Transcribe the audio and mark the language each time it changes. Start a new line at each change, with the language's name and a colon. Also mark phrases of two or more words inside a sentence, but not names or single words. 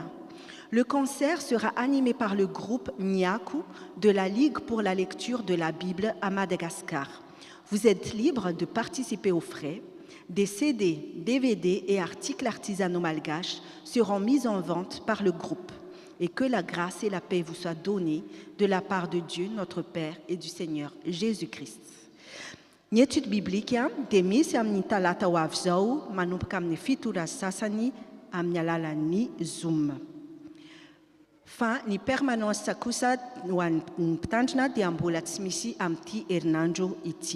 French: Le concert sera animé par le groupe Nyaku de la Ligue pour la lecture de la Bible à Madagascar. Vous êtes libre de participer aux frais. Des CD, DVD et articles artisanaux malgaches seront mis en vente par le groupe. Et que la grâce et la paix vous soient données de la part de Dieu, notre Père, et du Seigneur Jésus-Christ.
Malagasy: Ny
French: étude biblique
Malagasy: dia misy amin'ny talata ho avy zao manomboka amin'ny fito ora sasany amin'ny alalan'ny Zoom. Fa ny permanence kosa ho an'ny mpitandrina dia mbola tsy misy amin'ity herinandro ity.